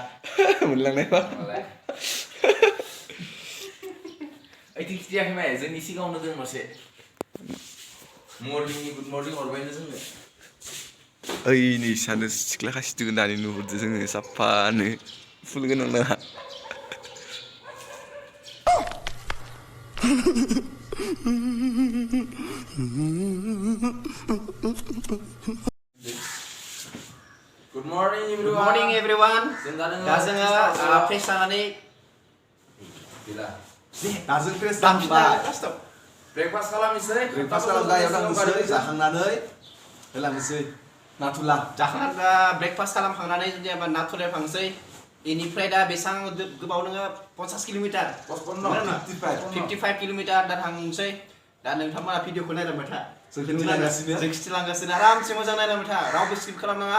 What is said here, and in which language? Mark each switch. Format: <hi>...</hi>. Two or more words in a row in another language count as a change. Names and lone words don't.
<brx>मोनलांनायबा ओइथिं खिथियाखै माय जोंनि सिगाङावनो दों मोनसे मर्निंनि</brx> <en>good morning</en> <brx>हरबायनो जोंनो ओइ नै सानो सिख्ला खासिदों दानि नुहुरदो जोङो साफानो फुल गोनां नाङा</brx> <en>Good morning everyone. Good morning everyone.</en> <brx>दा जोङो फ्रेश जानानै दाजों फ्रेश ब्रेकफास्ट खालामनोसै गायाव थांनोसै जाखांनानै होलांनोसै नाथुला जाखांना ब्रेकफास्ट खालामखांनानै जेनेबा नाथुलायाव थांसै इनिफ्राय दा बेसेबां गोबाव नोङो 50 किल'मिटार 55 किल'मिटार दा थांसै दा नोंथांमोना भिडिअखौ नायलांबाय था जों खिथिलांगासिनो आरामसे मोजां नायलांबाय था रावबो स्किप खालामनाङा</brx>